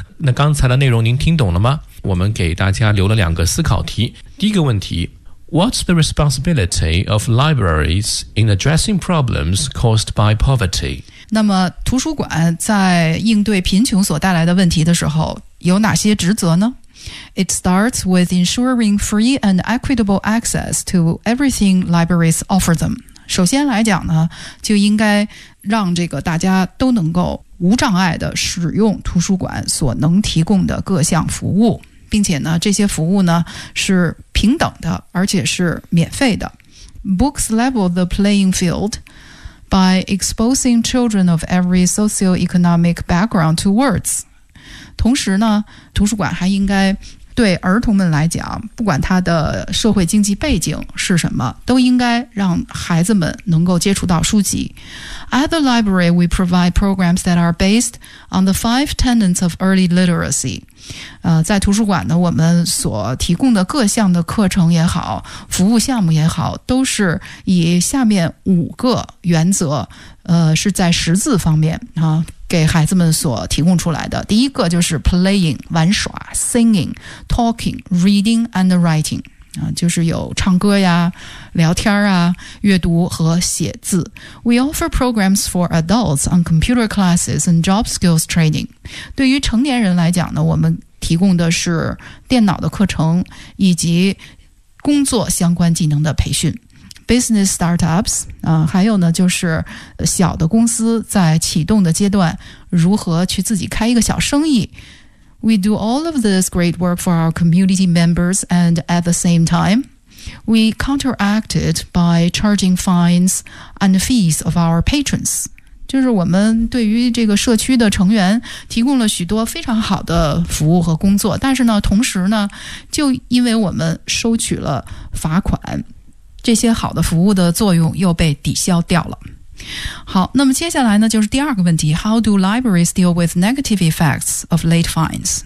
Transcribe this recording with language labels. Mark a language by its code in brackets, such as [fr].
[zh] 那刚才的内容您听懂了吗？我们给大家留了两个思考题。第一个问题， [en] What's the responsibility of libraries in addressing problems caused by poverty？ [zh] 那么图书馆在应对贫穷所带来的问题的时候，有哪些职责呢？ [en] It starts with ensuring free and equitable access to everything libraries offer them. [zh] 首先来讲呢，就应该让这个大家都能够无障碍地使用图书馆所能提供的各项服务，并且呢，这些服务呢是平等的，而且是免费的。 [en] Books level the playing field by exposing children of every socioeconomic background to words. [zh] 同时呢，图书馆还应该对儿童们来讲，不管他的社会经济背景是什么，都应该让孩子们能够接触到书籍。 [en] At the library, we provide programs that are based on the five tenets of early literacy. [zh] 在图书馆呢，我们所提供的各项的课程也好，服务项目也好，都是以下面五个原则，是在识字方面啊。给孩子们所提供出来的第一个就是 playing 玩耍 [en] singing talking reading and writing、 [zh] 就是有唱歌呀聊天啊阅读和写字 [en] We offer programs for adults on computer classes and job skills training [zh] 对于成年人来讲呢我们提供的是电脑的课程以及工作相关技能的培训 [en] Business startups,、 [zh] 还有呢就是小的公司在启动的阶段如何去自己开一个小生意。 [en] We do all of this great work for our community members and at the same time, we counteract it by charging fines and fees of our patrons. [zh] 就是我们对于这个社区的成员提供了许多非常好的服务和工作但是呢同时呢就因为我们收取了罚款。这些好的服务的作用又被抵消掉了。好，那么接下来呢，就是第二个问题 ： [en] How do libraries deal with negative effects of late fines？